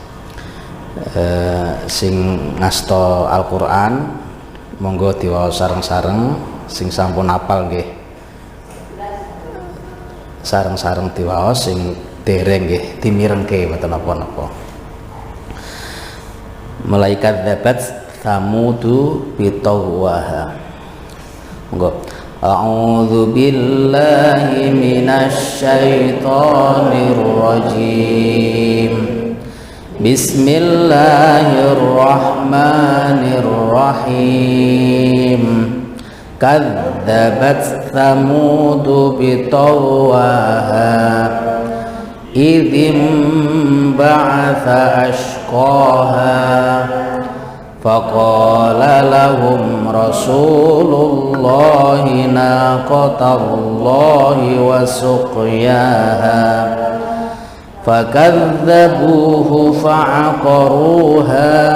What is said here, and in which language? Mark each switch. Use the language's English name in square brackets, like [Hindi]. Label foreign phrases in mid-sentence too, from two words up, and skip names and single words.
[Javanese] Sing ngasta Al-Qur'an monggo diwaos sareng-sareng, sing sampun hafal nggih sareng-sareng diwaos, sing dereng nggih dimirengke mboten napa-napa. Malaikat dapat Samudu bitawwaha. Monggo. [Arabic] أعوذ بالله من الشيطان الرجيم. بسم الله الرحمن الرحيم. كذبت ثمود بطغواها إذ انبعث أشقاها فقال لهم رسول الله ناقة الله وسقياها فكذبوه فعقروها